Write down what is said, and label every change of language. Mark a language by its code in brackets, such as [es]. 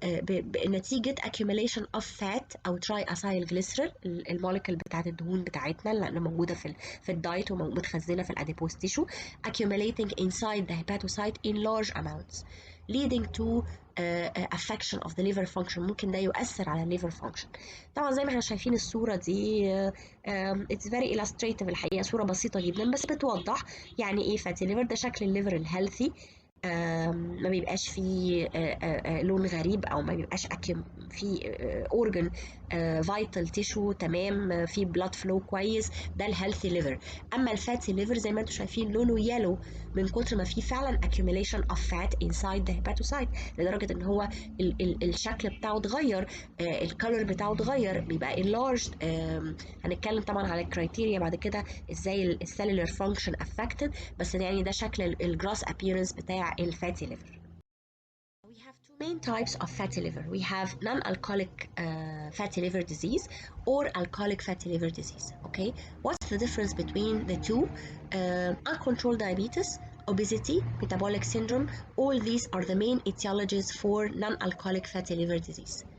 [en] بنتيجة accumulation of fat أو triacylglycerol، [ar] المولكيول بتاعت الدهون بتاعتنا اللي موجودة في الدايت ومتخزنة في الأديبوز تيشو، [en] accumulating inside the hepatocyte in large amounts leading to affection of the liver function. [ar] ممكن ده يؤثر على liver function. طبعا زي ما احنا شايفين الصورة دي [en] it's very illustrative [ar] الحقيقة، صورة بسيطة جدا بس بتوضح يعني ايه fatty liver. ده شكل الليفر الهيلثي، ما بيبقاش فيه لون غريب او ما بيبقاش فيه اورجن فايتال تيشو، تمام، في بلاد فلو كويس، ده الهيلثي ليفر. اما الفاتي ليفر زي ما انتم شايفين لونه يلو من كتر ما فيه فعلا [en] accumulation of fat inside the hepatocyte، [ar] لدرجه ان هو الشكل بتاعه اتغير، الكالر بتاعه اتغير، بيبقى enlarged. هنتكلم طبعا على الكرايتيريا بعد كده ازاي السيلولار فانكشن affected، بس يعني ده شكل الجراس appearance بتاع الفاتي ليفر. [en] We have two main types of fatty liver. We have non-alcoholic fatty liver disease or alcoholic fatty liver disease. Okay, what's the difference between the two? Uncontrolled diabetes, obesity, metabolic syndrome, all these are the main etiologies for non-alcoholic fatty liver disease.